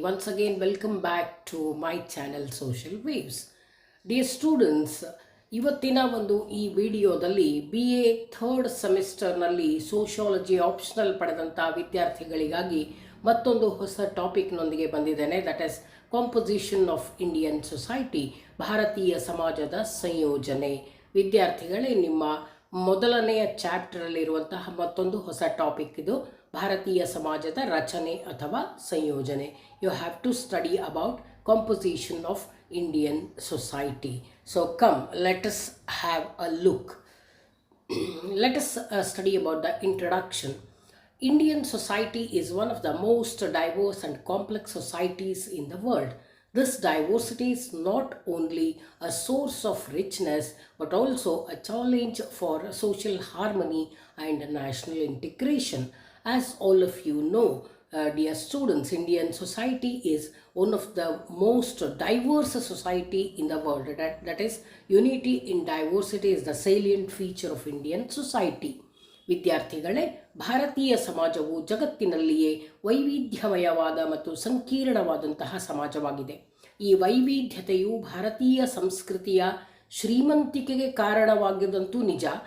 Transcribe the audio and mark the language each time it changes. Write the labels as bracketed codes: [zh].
[en] Once again, welcome back to my channel Social Waves. Dear students, [kn] ಇವತ್ತಿನ ಈ ವಿಡಿಯೋದಲ್ಲಿ BA third ಸೆಮಿಸ್ಟರ್ನಲ್ಲಿ sociology optional ಪಡೆದಂಥ ವಿದ್ಯಾರ್ಥಿಗಳಿಗಾಗಿ ಮತ್ತೊಂದು ಹೊಸ ಟಾಪಿಕ್ನೊಂದಿಗೆ ಬಂದಿದ್ದೇನೆ. [en] that is composition of Indian society, [kn] ಭಾರತೀಯ ಸಮಾಜದ ಸಂಯೋಜನೆ. ವಿದ್ಯಾರ್ಥಿಗಳೇ, ನಿಮ್ಮ ಮೊದಲನೆಯ ಚಾಪ್ಟರಲ್ಲಿರುವಂತಹ ಮತ್ತೊಂದು ಹೊಸ ಟಾಪಿಕ್ ಇದು, ಭಾರತೀಯ ಸಮಾಜದ ರಚನೆ ಅಥವಾ ಸಂಯೋಜನೆ. [en] You have to study about composition of Indian society. So come, let us have a look. Let us study about the introduction. Indian society is one of the most diverse and complex societies in the world. This diversity is not only a source of richness but also a challenge for social harmony and national integration. As all of you know, dear students, Indian society is one of the most diverse society in the world. That is, unity in diversity is the salient feature of Indian society. [kn] ವಿದ್ಯಾರ್ಥಿಗಳೇ, ಭಾರತೀಯ ಸಮಾಜವು ಜಗತ್ತಿನಲ್ಲಿಯೇ ವೈವಿಧ್ಯಮಯವಾದ ಮತ್ತು ಸಂಕೀರ್ಣವಾದಂತಹ ಸಮಾಜವಾಗಿದೆ. ಈ ವೈವಿಧ್ಯತೆಯು ಭಾರತೀಯ ಸಂಸ್ಕೃತಿಯ ಶ್ರೀಮಂತಿಕೆಗೆ ಕಾರಣವಾಗಿದ್ದಂತೂ ನಿಜ.